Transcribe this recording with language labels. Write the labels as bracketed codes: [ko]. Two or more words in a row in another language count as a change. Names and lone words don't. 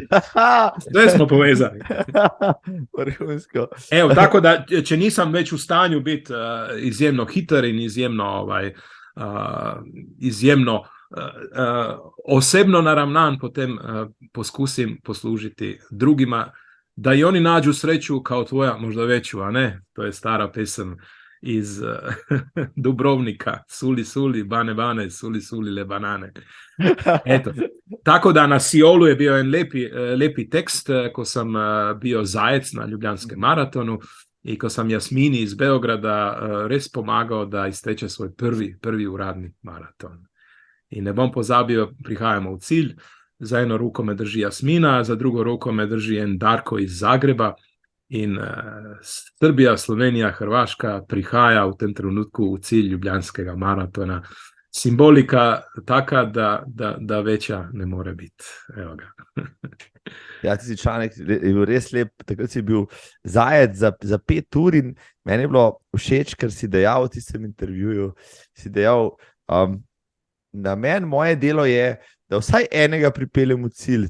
[sl] Zdaj smo povezani. Vrhunsko. Evo, tako da, če nisem več v stanju biti izjemno hiter in izjemno osebno naravnan, potem poskusim poslužiti drugima, [hr] da i oni nađu sreću kao tvoja, možda veću, [sl] a ne? To je stara pesem iz Dubrovnika. Suli, suli, bane, bane, suli, suli, le banane. Eto. [hr] Tako da na Siolu je bio [sl] en lepi tekst, [hr] ko sam bio zajec [sl] na Ljubljanskem maratonu [hr] i ko sam Jasmini iz Beograda res pomagao da isteče svoj prvi uradni maraton. [sl] I ne bom pozabio, prihajamo u cilj, za jedno ruko me drži Jasmina, za drugo ruko me drži en Darko iz Zagreba in Srbija, Slovenija, Hrvaška prihaja u tem trenutku u cilj Ljubljanskega maratona. [hr] Simbolika taka da veća ne more biti. Evo ga. [sl] Ja, ti si članek je bil res lep, takrat si bil zajec za 5 ur in meni je bilo všeč, ker si dejal v tistem intervjuju, si dejal, namen moje delo je, da vsaj enega pripeljem v cilj.